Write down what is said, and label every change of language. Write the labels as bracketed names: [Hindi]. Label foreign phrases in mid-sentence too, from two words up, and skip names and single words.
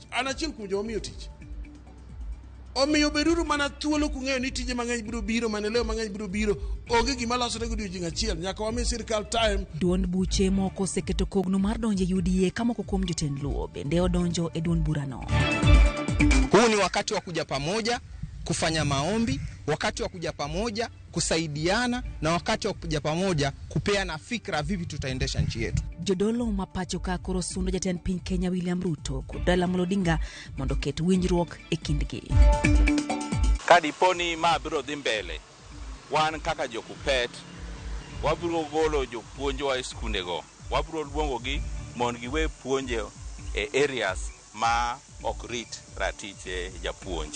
[Luo (Kenya and Tanzania)] An achiel kuom joma miyo tich. Omiyo beduru mana thuolo kung'eyo ni tije mang'eny biro biro, maneleo mang'eny biro biro, onge gima losore godiochieng' achiel. Nyaka wami sirkal time. Duond buche moko oseketo kogno mar donjo e UDA kama moko kuom jotend Luo bende odonjo e duond burano. [Swahili] Huu ni wakati wa kuja pamoja kufanya maombi, wakati wa kuja pamoja kusaidiana, na wakati wa kuja pamoja kupeana fikra vipi tutaendesha nchi yetu. [Luo (Kenya and Tanzania)] Jodolo mapacho ka koro sundo jatend piny Kenya William Ruto kod Raila Odinga mondo ket winjruok e kindgi. Kadiponi ma biro dhi mbele, wan kaka jokupet wabiro golo jopuonjwa e skundego. Wabiro luongogi mondo giwe puonje e areas ma ok rit ratiche japuonj.